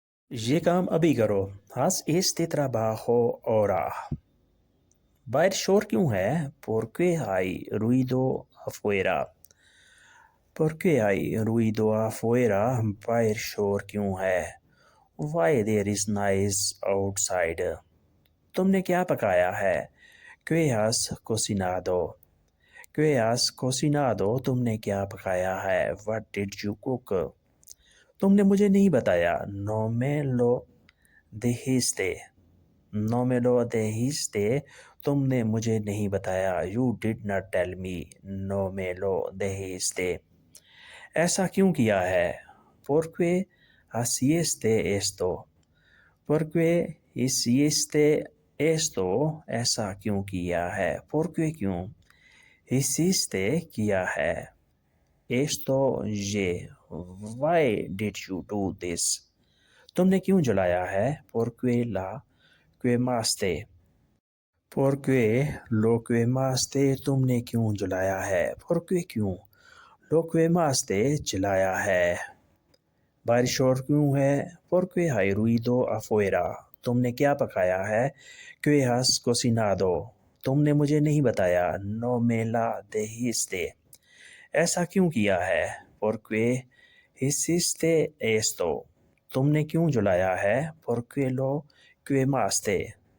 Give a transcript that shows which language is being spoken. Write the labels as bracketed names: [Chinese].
[Urdu] یہ کام ابھی کرو. [Spanish] Haz este trabajo ahora. [Urdu] باہر شور کیوں ہے؟ [Spanish] Porque hay ruido afuera. Porque hay ruido afuera. [Urdu] باہر شور کیوں ہے؟ [English] Why there is noise outside. [Urdu] تم نے کیا پکایا ہے؟ [Spanish] ¿Qué has cocinado? ¿Qué has cocinado? [Urdu] تم نے کیا پکایا ہے؟ [English] What did you cook? [Urdu] تم نے مجھے نہیں بتایا. [Spanish] No me lo dijiste. No me lo dijiste. [Urdu] تم نے مجھے نہیں بتایا. [English] You did not tell me. [Spanish] No me lo dijiste. [Urdu] ایسا کیوں کیا ہے؟ [Spanish] Porque hiciste esto. Porque hiciste esto. [Urdu] ایسا کیوں کیا ہے؟ [Spanish] Porque [Urdu] کیوں؟ [Spanish] Hiciste [Urdu] کیا ہے. [Spanish] Esto [Urdu] یہ. [English] Why did you do this? [Urdu] تم نے کیوں جلایا ہے؟ [Spanish] Porque la quemaste. Porque lo quemaste. [Urdu] تم نے کیوں جلایا ہے؟ [Spanish] Porque [Urdu] کیوں؟ [Spanish] Lo quemaste [Urdu] جلایا ہے. بارش شور کیوں ہے؟ [Spanish] Porque hay ruido afuera. [Urdu] تم نے کیا پکایا ہے؟ [Spanish] ¿Qué has cocinado? [Urdu] تم نے مجھے نہیں بتایا. [Spanish] No me la dijiste. [Urdu] ایسا کیوں کیا ہے؟ [Spanish] Porque hiciste esto. [Urdu] تم نے کیوں جلایا ہے؟ [Spanish] Porque lo quemaste.